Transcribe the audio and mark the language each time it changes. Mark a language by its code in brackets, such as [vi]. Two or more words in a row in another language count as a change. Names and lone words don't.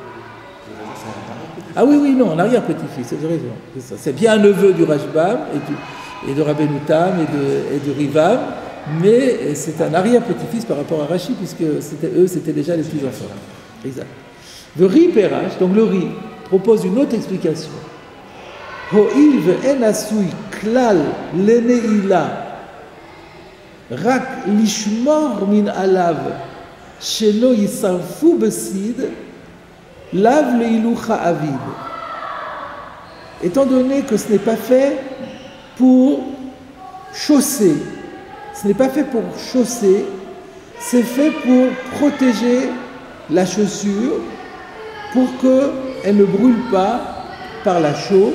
[fr] Ah oui, non, un arrière-petit-fils, c'est raison. C'est bien un neveu du Rashbam et de Rabbi Nutam et de Rivam, mais c'est un arrière-petit-fils par rapport à Rashi, puisque c'était déjà les plus enfants. Exact. Le Ri Perach, donc le Ri, propose une autre explication. [he] הואיל ואין עשוי כלל לנעילה רק לשמור מן עליו שלא ישרפו בסיד לאו לאילוכא עביד. [fr] Étant donné que ce n'est pas fait pour chausser, c'est fait pour protéger la chaussure pour qu'elle ne brûle pas par la chaux.